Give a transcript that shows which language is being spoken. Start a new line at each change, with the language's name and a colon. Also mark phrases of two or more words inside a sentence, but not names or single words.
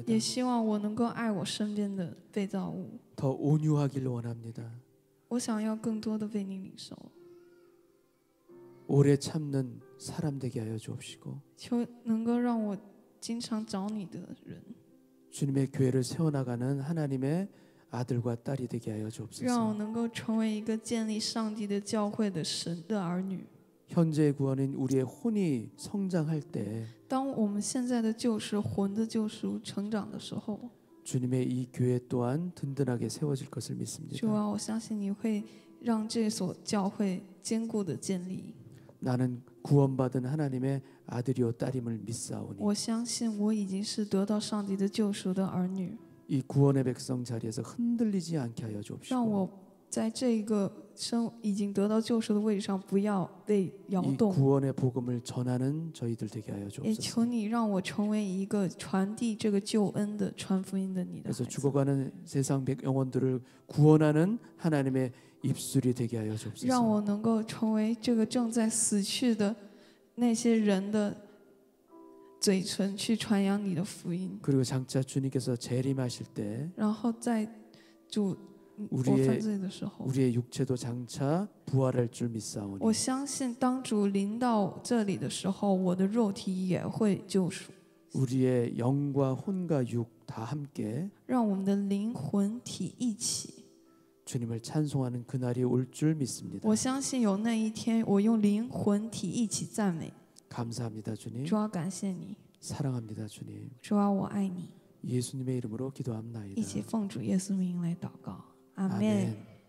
Chinese: 也希望我能够爱我身边的被造物。
Korean: 더 온유하길 원합니다.
Chinese: 我想要更多的为你领受，
Korean: 오래 참는 사람 되게 하여 주옵시고
Chinese: 求能够让我经常找你的人，
Korean: 주님의 교회를 세워나가는 하나님의 아들과 딸이 되게 하여
Chinese: 让我
Korean: 주옵소서.
Chinese: 能够成为一个建立上帝的教会的神的儿女。
Korean: 현재의 구원인 우리의 혼이 성장할 때
Chinese: 当我们现在的救赎、魂的救赎成长的时候，
Korean: 주님의 이 교회 또한 든든하게 세워질 것을
Chinese: 主
Korean: 믿습니다.
Chinese: 啊，我相信你会让这所教会坚固的建立。
Korean: 나는 구원받은 하나님의 아들이요 딸임을 믿사오니
Chinese: 我相信我已经是得到上帝的救赎的儿女，
Korean: 이 구원의 백성 자리에서 흔들리지 않게 하여
Chinese: 让
Korean: 주옵시고
Chinese: 我在这个已经得到救赎的位置上不要被摇
Korean: 이
Chinese: 动。
Korean: 구원의 복음을 전하는 저희들 되게 하여
Chinese: 也
Korean: 주옵소서.
Chinese: 求你让我成为一个传递这个救恩的、传福音的你的
Korean: 그래서
Chinese: 孩子，
Korean: 죽어가는 세상 영혼들을 구원하는 하나님의 입술이 되게 하여
Chinese: 让
Korean: 주옵소서.
Chinese: 我能够成为这个正在死去的那些人的嘴唇，去传扬你的福音。
Korean: 그리고 장차 주님께서 재림하실 때
Chinese: 然后在主我犯罪的时候，
Korean: 우리의 육체도 장차 부활할 줄
Chinese: 我
Korean: 믿사오니
Chinese: 相信当主临到这里的时候，我的肉体也会救赎，
Korean: 우리의 영과 혼과 육 다 함께
Chinese: 让我们的灵魂体一起。
Korean: 주님을 찬송하는 그날이 올 줄 믿습니다.
Chinese: 我相信有那一天，我用灵魂体一起赞美。
Korean: 감사합니다, 주님.
Chinese: 主啊，感谢你，
Korean: 사랑합니다, 주님.
Chinese: 主啊，我爱你。
Korean: 예수님의 이름으로 기도합나이다.
Chinese: 一起奉主耶稣名来祷告，阿门。
Korean: 아멘.